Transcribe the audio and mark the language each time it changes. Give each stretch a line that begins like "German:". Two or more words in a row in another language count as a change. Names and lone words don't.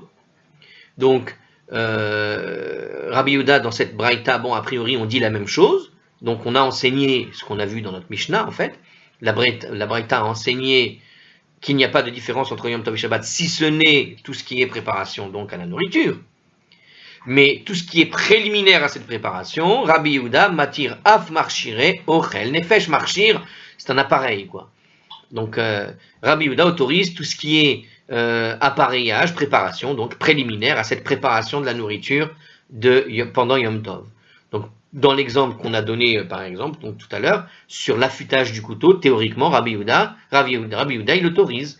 French: Donc, Rabbi Yehuda, dans cette braïta, a priori, on dit la même chose. Donc, on a enseigné ce qu'on a vu dans notre Mishnah, en fait. La braïta a enseigné qu'il n'y a pas de différence entre
Hebrew: יום טוב
French: et Shabbat, si ce n'est tout ce qui est préparation donc à la nourriture. Mais tout ce qui est préliminaire à cette préparation,
Hebrew: רבי יהודה מתיר אף מכשירי אוכל נפש.
French: Marshir, c'est un appareil, quoi. Donc, Rabbi Yehuda autorise tout ce qui est appareillage, préparation, donc préliminaire à cette préparation de la nourriture pendant
Hebrew: יום טוב.
French: Donc, dans l'exemple qu'on a donné, par exemple, donc tout à l'heure, sur l'affûtage du couteau, théoriquement, Rabbi Yehuda, il autorise.